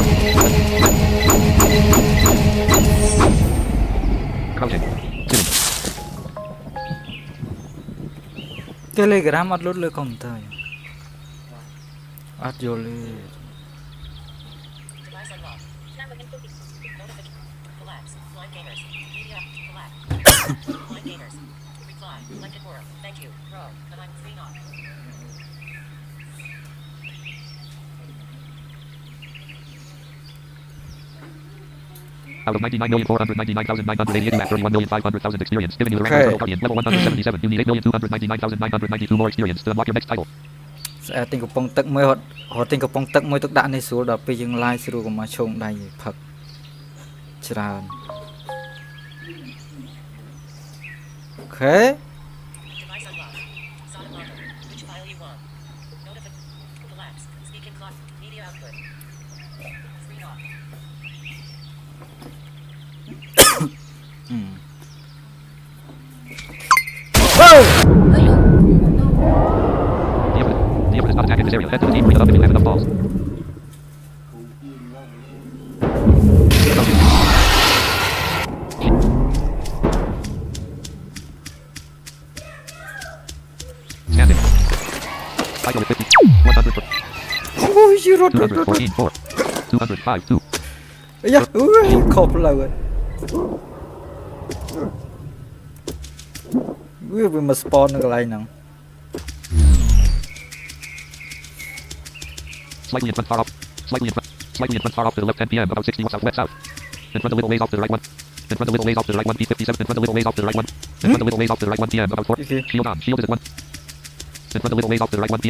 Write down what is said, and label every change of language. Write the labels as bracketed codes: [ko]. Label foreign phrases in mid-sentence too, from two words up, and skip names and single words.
[en] Crouching. Sitting. [km] Telegram អត់លុតលើកុំព្យូទ័រអត់យល់ទេ [en] Device unlocked. Notification. Collapse. Blind gamers. Media. Collapse. Blind gamers. Reply. Elected world. Thank you. Pro. But I'm free not. Out of 99,499,988 at 31,500,000 experience, giving you the rank of Turtle Guardian, level 177. You need 8,299,992 more experience to unlock your next title. [km] ស្អែទិញកំប៉ុងទឹកមួយរត់ទិញកំប៉ុងទឹកមួយទឹកដាក់នេះស្រួលដល់ពេលយើង live ស្រួលកុំមកឈោងដៃផឹកច្រើន អូខេ [en] Device unlocked. Sonic logo. Which file you want? Notification. Collapse. Speak in clock. Media output. Free not. [km] អូ [en] The Emperor is not attacking this area. Head to the team, bring it up if you have enough balls. Standing. Title with 50. 100. [km] អូយរត់រត់រត់ [en] 214. 4. 205. 2. [km] អាយ៉ាអូយខុសផ្លូវហើយវាមក spawn នៅកន្លែងហ្នឹង [en] Slightly in front, far off. Slightly in front, far off to the left 10 p.m. About 60 south, west south. In front a little ways off to the right 1. In front a little ways off to the right 1 P57. In front a little ways off to the right 1. In front a little ways off to the right 1 p.m. About 4. Okay. Shield on. Shield is at 1. In front a little ways off to the right 1 p.m.